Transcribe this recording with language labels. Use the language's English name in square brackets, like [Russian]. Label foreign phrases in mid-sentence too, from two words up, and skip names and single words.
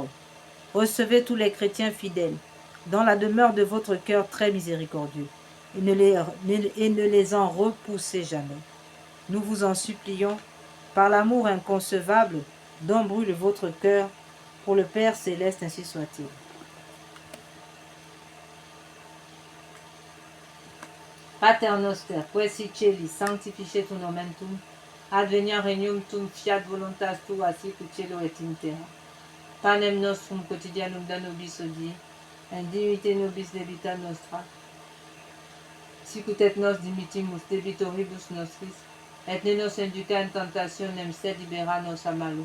[French] Recevez tous les chrétiens fidèles dans la demeure de votre cœur très miséricordieux et ne les en repoussez jamais. Nous vous en supplions, par l'amour inconcevable dont brûle votre cœur, pour le Père céleste, ainsi soit-il. [Latin] Pater noster, qui celi, sanctificetur nomen tuum, adveniat regnum tuum, fiat voluntas tua sicut cielo et in terra. Panem nostrum quotidianum da nobis hodie, et dimitte nobis debita nostra, sicut nos dimitimus debitoribus nostris, et ne nos induca in tentationem, sed libera nos a malo.